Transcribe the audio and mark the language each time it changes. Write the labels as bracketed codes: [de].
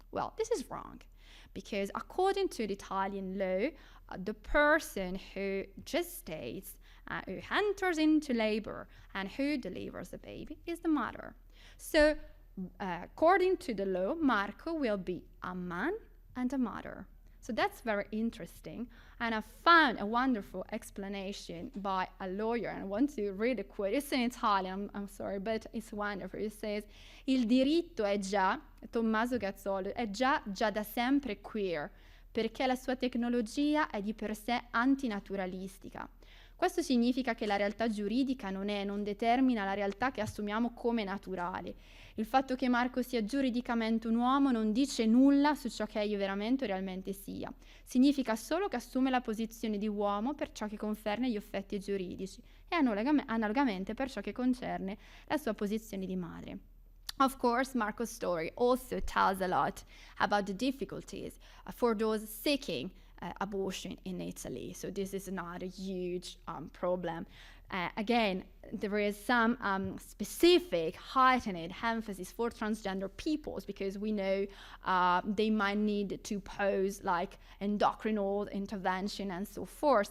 [en] Well, this is wrong, because according to the Italian law, the person who gestates, who enters into labor, and who delivers the baby is the mother. So, according to the law, Marco will be a man and a mother. So that's very interesting, and I found a wonderful explanation by a lawyer, and I want to read a quote. It's in Italian, I'm sorry, but it's wonderful. It says, [it] il diritto è già, Tommaso Gazzolo, è già da sempre queer, perché la sua tecnologia è di per sé antinaturalistica. Questo significa che la realtà giuridica non determina la realtà che assumiamo come naturale. Il fatto che Marco sia giuridicamente un uomo non dice nulla su ciò che egli veramente o realmente sia. Significa solo che assume la posizione di uomo per ciò che concerne gli effetti giuridici e analogamente per ciò che concerne la sua posizione di madre. [en] Of course, Marco's story also tells a lot about the difficulties for those seeking abortion in Italy. So this is not a huge problem. Again, there is some specific heightened emphasis for transgender peoples, because we know they might need to pose like endocrinal intervention and so forth.